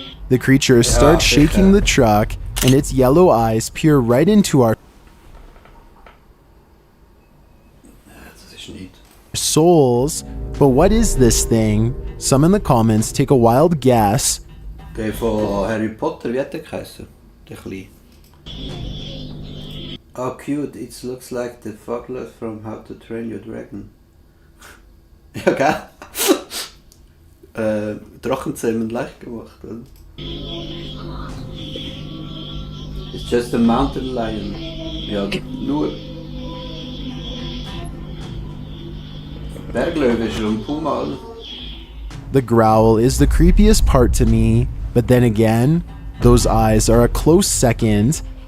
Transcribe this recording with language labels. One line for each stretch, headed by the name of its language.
English: The creature starts shaking the truck, and its yellow eyes peer right into our
German: Das ist nicht.
English: souls. But what is this thing? Some in the comments take a wild guess.
German: Der von Harry Potter, wie hat der geheißen? Der Kleine.
English: Oh cute, it looks like the Fogler from How to Train Your Dragon.
German: Ja, gell? Drachenzähmen leicht gemacht, oder?
English: It's just a mountain lion.
German: Ja, nur. Berglöwe ist schon ein Puma, oder?
English: The growl is the creepiest part to me, but then again, those eyes are a close second.